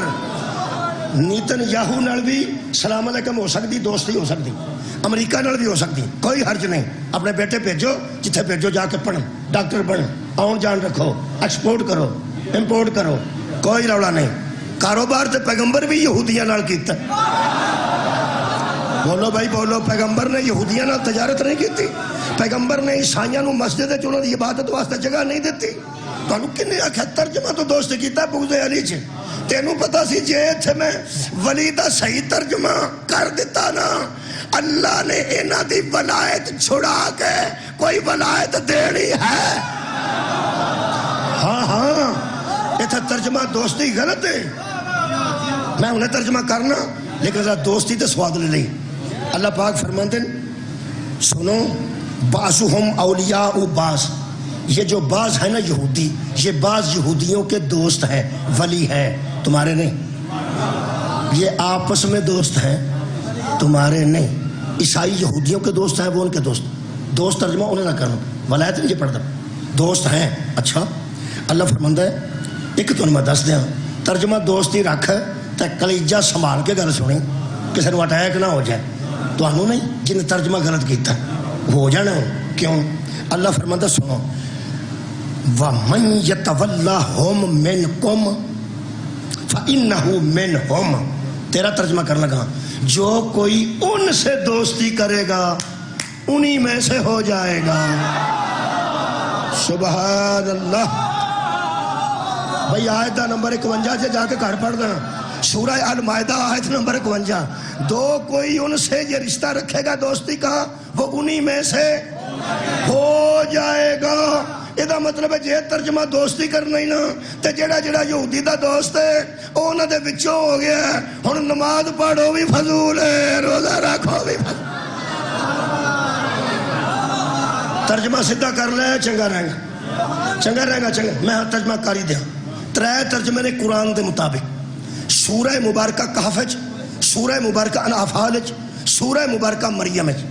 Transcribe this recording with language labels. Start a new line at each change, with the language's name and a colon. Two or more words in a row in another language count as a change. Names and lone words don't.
Punjabi: نیتن یاہو نال بھی سلام علیکم ہو سکتی، دوستی ہو سکتی، امریکہ نال بھی ہو سکتی، کوئی حرج نہیں. اپنے بیٹے بھیجو، جتھے بھیجو جا کے پڑھن، ڈاکٹر بن، آن جان رکھو، ایکسپورٹ کرو، امپورٹ کرو، کوئی رولا نہیں. کاروبار تے پیغمبر بھی یہودیاں نال کیتا. بولو بھائی بولو، پیغمبر نے یہودیاں نال تجارت نہیں کیتی. پیغمبر نے عیسائیاں نو مسجد وچ انہاں دی عبادت واسطے جگہ نہیں دیتی. تانوں کنے آکھیا ترجمہ تو دوست کیتا بغض علی چ؟ تینوں پتا سی جے اتھے میں ولی دا صحیح ترجمہ کر دیتا نا، اللہ نے انہاں دی ولایت چھڑا کے کوئی ولایت دینی ہے. ہاں ہاں اتھے ترجمہ دوستی غلط ہے. میں انہیں ترجمہ کرنا لیکن ذرا دوستی تے سواد لے لئی.
Urdu: اللہ پاک فرماتے ہیں سنو،
Arabic: بعضهم اولیاء بعض،
Urdu: یہ جو بعض ہے نا یہودی، یہ بعض یہودیوں کے دوست ہیں، ولی ہیں، تمہارے نہیں. یہ آپس میں دوست ہیں، تمہارے نہیں. عیسائی یہودیوں کے دوست ہیں، وہ ان کے دوست. دوست ترجمہ انہیں نہ کرنا، ولایت نہیں پڑھتا، دوست ہیں. اچھا اللہ فرماتا ہے ایک تو
Punjabi: میں دس دیا ترجمہ دوستی رکھ تے کلیجہ سنبھال کے گل سنی، کسی نے اٹیک نہ ہو جائے. تو نہیں جن ترجمہ غلط کیتا ہو جانا.
Urdu: کیوں؟ اللہ فرماتا ہے سنو،
Arabic: وَمَن يَتَوَلَّهُم مِّنكُمْ فَإِنَّهُ مِنْهُمْ.
Urdu: تیرا ترجمہ کرنا کہاں؟ جو کوئی ان سے دوستی کرے گا انہی میں سے ہو جائے گا.
Arabic: سبحان اللہ.
Urdu: بھئی آیت نمبر 51 سے جا کے گھر پڑھ دینا، سورہ المائدہ آیت نمبر 51. دو کوئی ان سے یہ رشتہ رکھے گا دوستی کا، وہ انہی میں سے ہو جائے گا.
Punjabi: یہ مطلب ہے جے ترجمہ دوستی کرنا ہی نا تے جڑا جڑا یہودی دا دوست ہے وہ انہاں دے وچوں ہو گیا. ہن نماز پڑھو بھی فضول ہے، روزہ رکھو بھی فضول. ترجمہ سیدھا کر لے چنگا رہے گا، چنگا رہے گا. چنگا میں ترجمہ کاری دیا. ترے ترجمے نے قرآن دے مطابق، سورہ مبارکہ کہف وچ، سورہ مبارکہ انفال وچ، سورہ مبارکہ مریم وچ.